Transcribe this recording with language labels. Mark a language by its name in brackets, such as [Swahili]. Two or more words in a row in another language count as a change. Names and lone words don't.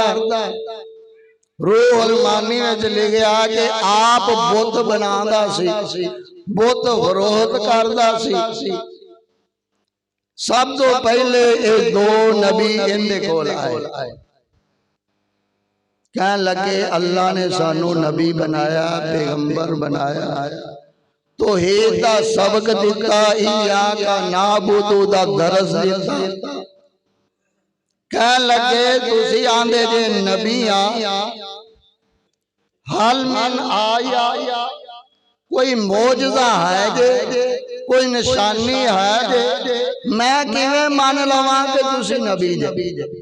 [Punjabi] روح المعانی میں لکھا کہ آپ بت بناندا سی، بت فروخت کردا سی. سب توں پہلے یہ 2 نبی انہاں کول آئے، کہن لگے اللہ نے سانوں نبی بنایا، پیغمبر بنایا، توحید دا سبق دتا, [Arabic] إياك نعبد [Punjabi] دا درس دتا. کہن لگے تسی آکھدے جے نبی آ، ہل من آیا کوئی معجزہ ہے جے، کوئی نشانی ہے جے، میں کیویں من لواں کہ تسی نبی جے.